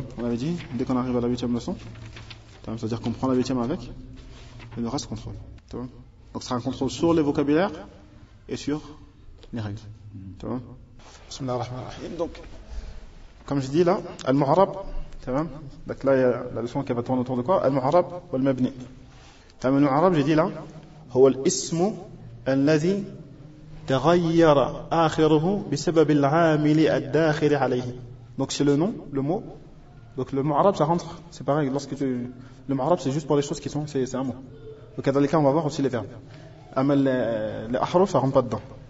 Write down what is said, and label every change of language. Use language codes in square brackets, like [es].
[fr] On avait dit, dès qu'on arrive à la 8e leçon, c'est-à-dire qu'on prend la 8e avec, et le reste, contrôle. Donc ce sera un contrôle sur les vocabulaires et sur les règles. [ar] Bismillah ar-Rahman ar-Rahim. [fr] Donc, comme je dis là, Al-Mu'arab, donc là, il y a la leçon qui va tourner autour de quoi? Al-Mu'arab ou Al-Mabni. [ar] Al-Mu'arab, [fr] je dis là, [ar] هو الاسم الذي تغير آخره بسبب العامل الداخل عليه. [fr] Donc c'est le nom, le mot. Donc le Mu'arab, ça rentre, c'est pareil. Le Mu'arab, c'est juste pour les choses qui sont, c'est un mot. Donc dans les cas, on va voir aussi les verbes. Amal, les ahruf, ça rentre pas dedans.